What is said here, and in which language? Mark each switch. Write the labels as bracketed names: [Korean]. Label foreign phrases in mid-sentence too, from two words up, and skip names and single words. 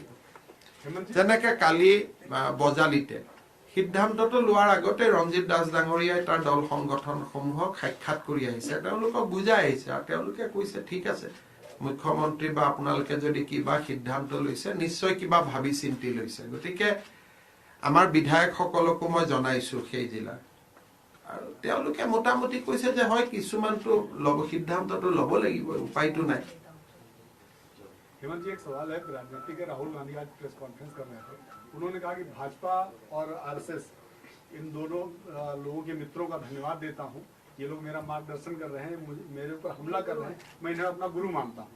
[Assamese] যেনেকে কালি বজালিতে সিদ্ধান্তটো লোৱাৰ আগতে ৰঞ্জিত দাস ডাঙৰীয়াই তাৰ দল সংগঠনসমূহক সাক্ষাৎ কৰি আহিছে, তেওঁলোকক বুজাই আহিছে আৰু তেওঁলোকে কৈছে ঠিক আছে মুখ্যমন্ত্ৰী বা আপোনালোকে যদি কিবা সিদ্ধান্ত লৈছে নিশ্চয় কিবা ভাবি চিন্তি লৈছে। গতিকে আমাৰ বিধায়কসকলকো মই জনাইছো সেই জিলাৰ, আৰু তেওঁলোকে মোটামুটি কৈছে যে হয় কিছুমানটো সিদ্ধান্তটো ল'ব লাগিব, উপায়টো নাই। [Hindi] हेमंत जी, एक सवाल है। प्रधानमंत्री के राहुल गांधी आज [English] press conference [Hindi] कर रहे थे, उन्होंने कहा कि भाजपा और आरएसएस इन दोनों लोगों के मित्रों का धन्यवाद देता हूं, ये लोग मेरा मार्गदर्शन कर रहे हैं, मेरे ऊपर हमला कर रहे हैं, मैं इन्हें अपना गुरु मानता हूं।